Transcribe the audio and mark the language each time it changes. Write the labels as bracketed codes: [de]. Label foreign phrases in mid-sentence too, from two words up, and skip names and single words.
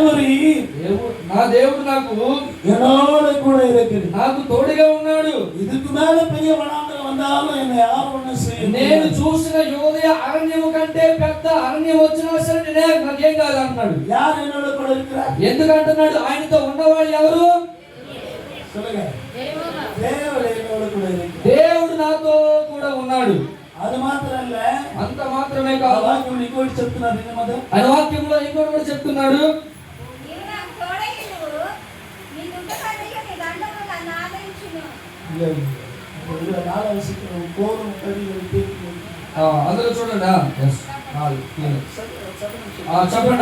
[te] నా దేవుడు నాకు [ta] என்னோட கூட இருக்கிறார். [te] నాకు తోడుగా ఉన్నాడు. [ta] இதுக்கு மேல பெரிய வனாந்தரம் வந்தாலும் என்னை யாரும் ஒண்ணும் செய்ய முடியாது. [te] నేను చూసిన యోదయ అరణ్యము కంటే పెద్ద అరణ్యం వచ్చినా సరే నాకేం కాదు అంటున్నాడు. [ta] யார் என்னோட கூட இருக்கிறார்? [te] ఎందుకు అంటున్నాడు? ఆయనతో ఉన్నవాళ్ళు ఎవరు? [ta] சொல்லுங்க. దేవుడు என்னோட கூட இருக்கிறார். [te] దేవుడు నాతో కూడా ఉన్నాడు. అది మాత్రమే అంత మాత్రమే కాదు, వాక్యం ఇంకోటి చెప్తున్నారు. ఆయన వాక్యంలో ఇంకోటి కూడా చెప్తున్నాడు. అందులో చూడండి, చెప్పండి.